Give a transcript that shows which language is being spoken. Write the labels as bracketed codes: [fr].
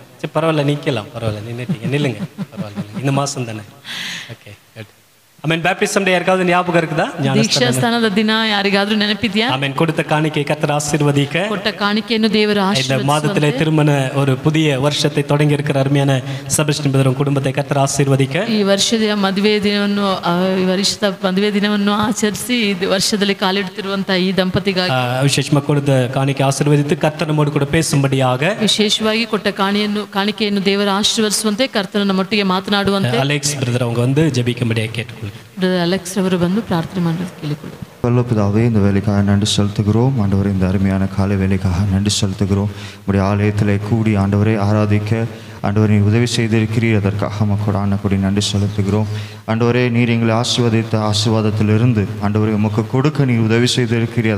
[ta] சரி பரவாயில்ல, நிக்கலாம், பரவாயில்ல, நின்னுட்டீங்க, நில்லுங்க, பரவாயில்ல, இந்த மாசம் தானே. Okay good. ஆமென். பேப்டிசம் டே யாருக்காவது ஞாபகம் இருக்குதா? [kn] ದೀಕ್ಷಾ ಸ್ಥಾನದ ದಿನ ಯಾರಿಗಾದ್ರೂ ನೆನಪಿದ್ಯಾ? [ta] ஆமென். கொடுத்த காணிக்கை கர்த்தர் ஆசீர்வதிக்க, [kn] ಕೊಟ್ಟ ಕಾಣಿಕೆಯನ್ನು ದೇವರು [ta] இந்த [kn] ಆಶೀರ್ವದಿಸುವಂತೆ [ta] மாதத்திலே திருமண ஒரு புதிய வருஷத்தை தொடங்கி இருக்கிற அருமையான செபஸ்டியன் பிரதர் குடும்பத்தை கர்த்தர் ஆசீர்வதிக்க, [kn] ಈ ವರ್ಷದ ಮದುವೆ ದಿನವನ್ನು ಈ ವರ್ಷದ ಮದುವೆ ದಿನವನ್ನು ಆಚರಿಸಿ ವರ್ಷದಲ್ಲಿ ಕಾಲಿಡುತ್ತಿರುವಂತಹ ಈ ದಂಪತಿಗಾಗಿ [ta] விசேஷமா கொடுத்த காணிக்கை ஆசீர்வதித்து கர்த்தர் நம்மோடு கூட பேசும்படியாக [kn] ವಿಶೇಷವಾಗಿ ಕೊಟ್ಟ ಕಾಣಿಕೆಯನ್ನು ದೇವರು ಆಶೀರ್ವದಿಸುವಂತೆ ಕರ್ತನ ನಮ್ಮೊಟ್ಟಿಗೆ ಮಾತನಾಡುವಂತೆ [ta] அலெக்ஸ் பிரதர் அவங்க வந்து ஜெபிக்கும்படியாக கேட்டுக்கொள்கிறேன். [kn] ಅಲೆಕ್ಸ್ ಅವರು ಬಂದು ಪ್ರಾರ್ಥನೆ ಮಾಡೋದು ಕೇಳಿಕೊಳ್ಳಿ. [ta] பரலோகபிதாவே, இந்த வேலைக்காக நன்றி செலுத்துகிறோம் ஆண்டவரே. இந்த அருமையான காலை வேலைக்காக நன்றி செலுத்துகிறோம். உடைய ஆலயத்தில் கூடி ஆண்டவரை ஆராதிக்க ஆண்டவரை உதவி செய்திருக்கிறீர். அதற்காக மக்கள் கூடி நன்றி செலுத்துகிறோம். ஆண்டவரே, நீர் எங்களை ஆசீர்வதித்த ஆசீர்வாதத்திலிருந்து ஆண்டவரை உமக்கு கொடுக்க நீர் உதவி செய்திருக்கிறீர்.